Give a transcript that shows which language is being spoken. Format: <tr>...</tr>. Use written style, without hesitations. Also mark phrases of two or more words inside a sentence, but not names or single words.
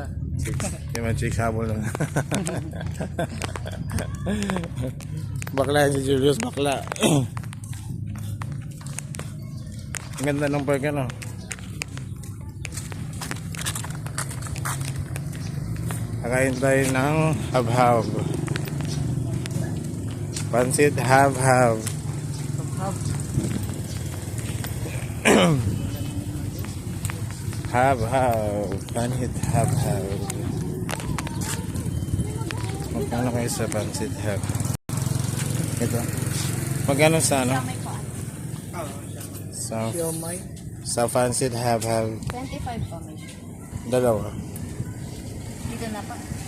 <tl>Yung mga chicks habol lang. Bakla yan si Julius, bakla. Ang ganda ng park ano. Kakain tayo ng hab-hab. Pansit hab-hab. Hab-hab. Pansit hab-hab. Magkano kayo sa pansit hab-hab? Ito. Magkano sa ano? Siomay. Sa pansit hab-hab. 25 pa may. Dalawa. Dito na pa.</tl>